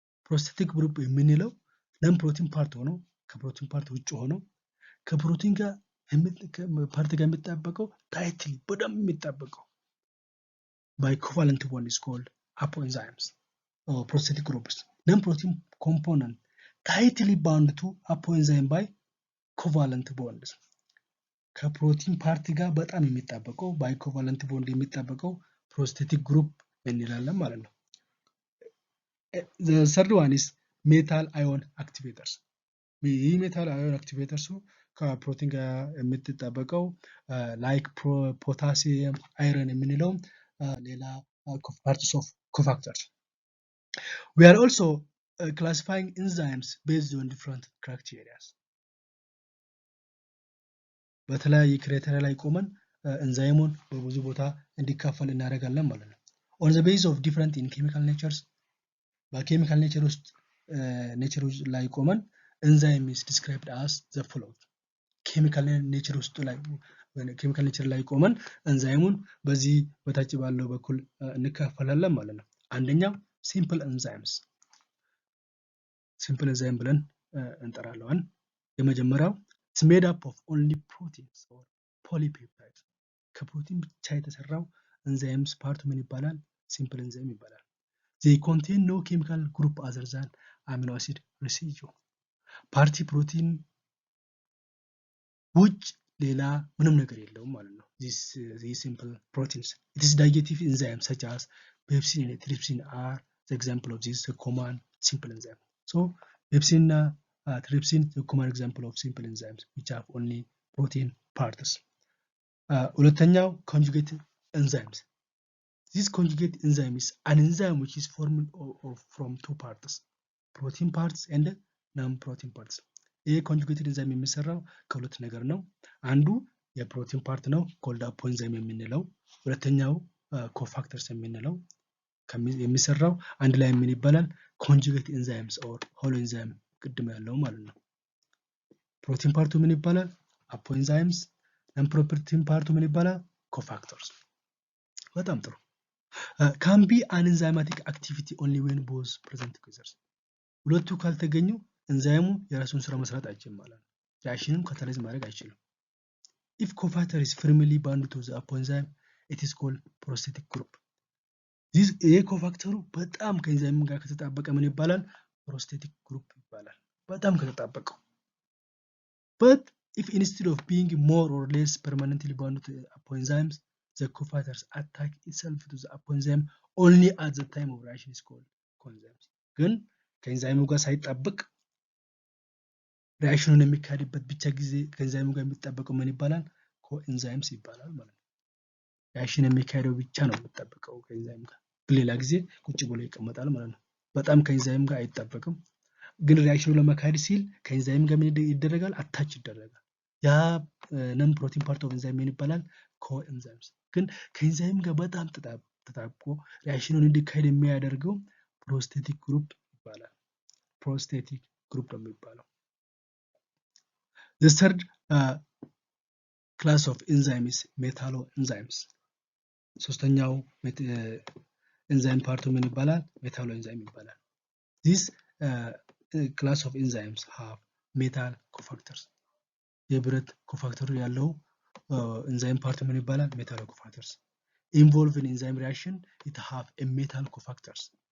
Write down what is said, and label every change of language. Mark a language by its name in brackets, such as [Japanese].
[Amharic] ፕሮስቴቲክ ግሩፕ የምንለው ነን ፕሮቲን ፓርት ሆኖ ከፕሮቲን ፓርት ውጭ ሆኖ ከፕሮቲን ጋር ፓርት ጋር የሚጣበቀው ታይትሊ በደንብ የሚጣበቀው [English] by covalent bond is called apoenzymes or prosthetic groups. Non-protein component tightly bound to apoenzyme by covalent bonds. [Amharic] ከፕሮቲን ፓርት ጋር በጣም የሚጣበቀው by covalent bond የሚጣበቀው prosthetic group እንላለን ማለት ነው። [English] The third one is metal ion activators. ይህ metal ion activators [Amharic] ከፕሮቲን ጋር የምትጣበቀው [English] like potassium iron [Amharic] የምንለው ሌላ [English] parts of cofactors. We are also classifying enzymes based on different criteria. [Amharic] በተለያየ ክራይቴሪያ ላይ ቆመን ኤንዛይሙን በብዙ ቦታ እንዲካፈል እናደርጋለን ማለት ነው። [English] On the basis of different in chemical natures [Amharic] በኬሚካል ኔቸር ውስጥ ኔቸሮች ላይ ቆመን [English] enzyme is described as the following [Amharic] ኬሚካል ኔቸር ውስጥ ላይ ኬሚካል ኔቸር ላይ ቆመን ኤንዛይሙን በዚህ በታች ባለው በኩል እንካፈላለን ማለት ነው። አንደኛው ሲምፕል ኤንዛይምስ ሲምፕል ኤንዛይም ብለን እንጠራለን። የመጀመሪያው [English] it's made up of only proteins or polypeptides [Amharic] ከፕሮቲን ብቻ የተሰራው ኤንዛይምስ ፓርት ምን ይባላል ሲምፕል ኤንዛይም ይባላል። [English] they contain no chemical group other than amino acid residue [Amharic] ፓርቲ ፕሮቲን ውጭ ሌላ ምንም ነገር የለውም ማለት ነው። [English] these simple proteins it is digestive enzymes such as pepsin and trypsin are the example of this common simple enzyme. So pepsin እና trypsin the common example of simple enzymes which have only protein parts. [Amharic] ሁለተኛው [English] conjugate enzymes. This conjugate enzyme is an enzyme which is formed from two parts protein parts and non-protein parts. [Amharic] ይሄ ኮንጁጌትድ ኤንዛይም የሚሰራው ከሁለት ነገር ነው። አንዱ የፕሮቲን ፓርት ነው ኮልድ አፖኤንዛይም የምንለው ሁለተኛው ኮፋክተርስ የምንለው የሚሰራው አንድ ላይ ምን ይባላል ኮንጁጌት ኤንዛይምስ ኦር ሆሎ ኤንዛይም ቅድም ያለው ማለት ነው። ፕሮቲን ፓርቱ ምን ይባላል አፖኤንዛይምስ ነን ፕሮቲን ፓርቱ ምን ይባላል ኮፋክተርስ። በጣም ጥሩ [English] can be an enzymatic activity only when both present together [Amharic] ሁለቱ ካልተገኙ ኤንዛይሙ የራሱን ስራ መስራት አይችልም ማለት ነው። ሪአክሽንም ካታላይዝ ማድረግ አይችልም። [English] if cofactor is firmly bound to the enzyme it is called prosthetic group [Amharic] ይሄ ኮፋክተሩ በጣም ከኤንዛይም ጋር ከተጣበቀ ምን ይባላል? ፕሮስቴቲክ ግሩፕ ይባላል። በጣም ከተጣበቀው [English] but if instead of being more or less permanently bound to enzymes the cofactors attack itself to the enzyme only at the time of reaction is called coenzymes [Amharic] ግን ከኤንዛይሙ ጋር ሳይጣበቅ ሪአክሽኑን የሚካሄድበት ብቻ ጊዜ ከኤንዛይሙ ጋር የሚጣበቀው ምን ይባላል? ኮኤንዛይምስ ይባላል ማለት ነው። ሪአክሽን የሚካሄደው ብቻ ነው የሚጣበቀው ከኤንዛይም ጋር፣ በሌላ ጊዜ ቁጭ ብሎ ይቀመጣል ማለት ነው። በጣም ከኤንዛይም ጋር አይጣበቅም። ግን ሪአክሽኑ ለማካሄድ ሲል ከኤንዛይም ጋር ምን ይደረጋል? አታች ይደረጋል። ያ ነን ፕሮቲን ፓርት ኦፍ ኤንዛይም ምን ይባላል? ኮኤንዛይምስ። ግን ከኤንዛይም ጋር በጣም ተጣብቆ ሪአክሽኑን እንዲካሄድ የሚያደርገው ፕሮስቴቲክ ግሩፕ ይባላል። ፕሮስቴቲክ ግሩፕ ነው የሚባለው። [English] The third class of enzyme is metalloenzymes. [Amharic] ሶስተኛው ኤንዛይም ፓርቱ ምን ይባላል? ሜታሎ ኤንዛይም ይባላል። [English] This class of enzymes have metal cofactors. [Amharic] የብረት ኮፋክተር ያለው ኤንዛይም ፓርት ምን ይባላል? ሜታሎ ኮፋክተርስ። [English] Involved in enzyme reaction it have a metal cofactors.